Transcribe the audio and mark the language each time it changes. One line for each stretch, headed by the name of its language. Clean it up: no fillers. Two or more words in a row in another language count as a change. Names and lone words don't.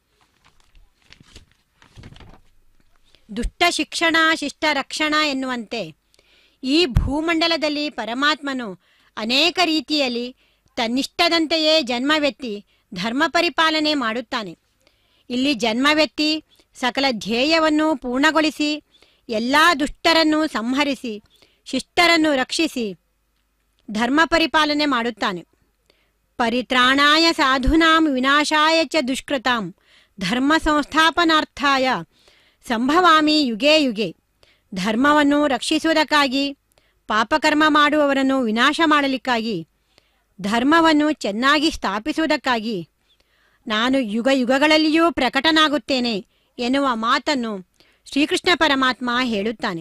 Kannada: ದುಷ್ಟ ಶಿಕ್ಷಣ ಶಿಷ್ಟ ರಕ್ಷಣ ಎನ್ನುವಂತೆ ಈ ಭೂಮಂಡಲದಲ್ಲಿ ಪರಮಾತ್ಮನು ಅನೇಕ ರೀತಿಯಲ್ಲಿ ತನ್ನಿಷ್ಟದಂತೆಯೇ ಜನ್ಮವೆತ್ತಿ ಧರ್ಮ ಪರಿಪಾಲನೆ ಮಾಡುತ್ತಾನೆ. ಇಲ್ಲಿ ಜನ್ಮವೆತ್ತಿ ಸಕಲ ಧ್ಯೇಯವನ್ನು ಪೂರ್ಣಗೊಳಿಸಿ ಎಲ್ಲ ದುಷ್ಟರನ್ನು ಸಂಹರಿಸಿ ಶಿಷ್ಟರನ್ನು ರಕ್ಷಿಸಿ ಧರ್ಮ ಪರಿಪಾಲನೆ ಮಾಡುತ್ತಾನೆ.
Sanskrit: ಪರಿತ್ರಾಣಾಯ ಸಾಧೂನಾಂ ವಿನಾಶಾಯ ಚ ದುಷ್ಕೃತಾಂ ಧರ್ಮ ಸಂಸ್ಥಾಪನಾರ್ಥಾಯ ಸಂಭವಾಮಿ ಯುಗೇ ಯುಗೆ.
Kannada: ಧರ್ಮವನ್ನು ರಕ್ಷಿಸುವುದಕ್ಕಾಗಿ, ಪಾಪಕರ್ಮ ಮಾಡುವವರನ್ನು ವಿನಾಶ ಮಾಡಲಿಕ್ಕಾಗಿ, ಧರ್ಮವನ್ನು ಚೆನ್ನಾಗಿ ಸ್ಥಾಪಿಸುವುದಕ್ಕಾಗಿ ನಾನು ಯುಗ ಯುಗಗಳಲ್ಲಿಯೂ ಪ್ರಕಟನಾಗುತ್ತೇನೆ ಎನ್ನುವ ಮಾತನ್ನು ಶ್ರೀಕೃಷ್ಣ ಪರಮಾತ್ಮ ಹೇಳುತ್ತಾನೆ.